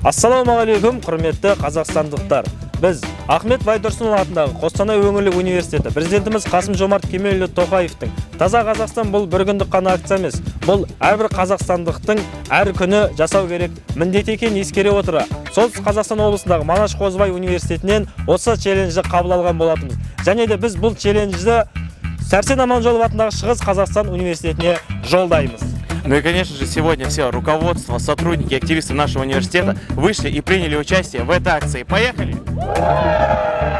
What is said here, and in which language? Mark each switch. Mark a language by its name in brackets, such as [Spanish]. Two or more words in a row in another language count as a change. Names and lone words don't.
[Kazakh] Ассалаумағалейкум, құрметті қазақстандықтар. Біз Ахмет Байтұрсынұлы атындағы Қостанай өңірлік университеті президентіміз Қасым-Жомарт Кемелұлы Тоқаевтың Таза Қазақстан бұл бір күндік қана акция емес, бұл әрбір қазақстандықтың әр күні жасау керек міндет екенін ескере отыра, Солтүстік Қазақстан облысындағы М.Қозыбаев университетінен осы челленджді қабыл алған болатынбыз. Және де біз бұл челленджді Сәрсен Аманжолов атындағы Шығыс Қазақстан университетіне жолдаймыз. [Russian] Ну и, конечно же, сегодня все руководство, сотрудники, активисты нашего университета вышли и приняли участие в этой акции. Поехали!